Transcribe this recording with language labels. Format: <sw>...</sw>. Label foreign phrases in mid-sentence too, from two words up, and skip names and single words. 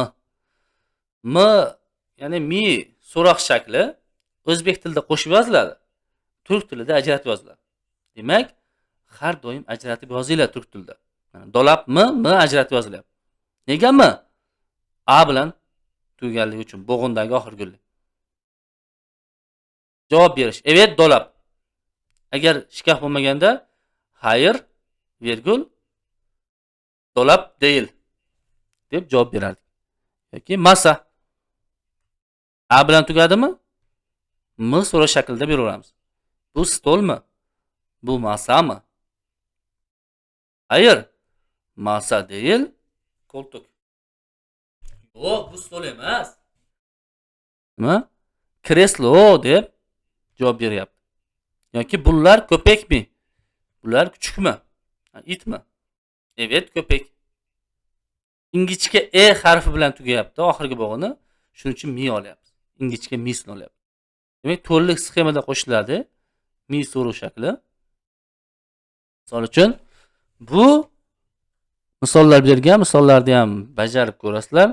<uz>M, ya'ni mi so'roq shakli o'zbek tilida qo'shib yoziladi. Turk tilida ajratib yoziladi. Demak, har doim ajratib yozinglar turk tilida. Dolap m ajratib yozilyapti. Nega m? A bilan tugaganligi uchun bo'g'indagi oxirgi ulli. Javob berish.</uz> <tr>Evet, dolap.</tr> <uz>Agar shikaf bo'lmaganda hayır, virgul,</uz> <tr>dolap değil</tr> <uz>deb javob berardik. Yoki masa. A bilan tugadimi? M so'roq shaklida beraveramiz. Bu stolmi? Bu masami?</uz> <tr>Hayır. Masa değil, koltuk.</tr> <uz>Yo'q, bu stol emas. Nima? Kreslo deb javob beryapti. Yoki bunlar ko'pakmi? Bular kuchukmi? Itmi?</uz> <tr>Evet, köpek.</tr> <uz>Ingichka e harfi bilan tugayapti oxirgi bog'ini. Shuning uchun mi olyapmiz. Ingichka misni olyapmiz. Demak, to'rtlik sxemada qo'shiladi. Mi so'ruv shakli. Misol uchun bu misollar bergan, misollarni ham bajarib ko'rasizlar.</uz>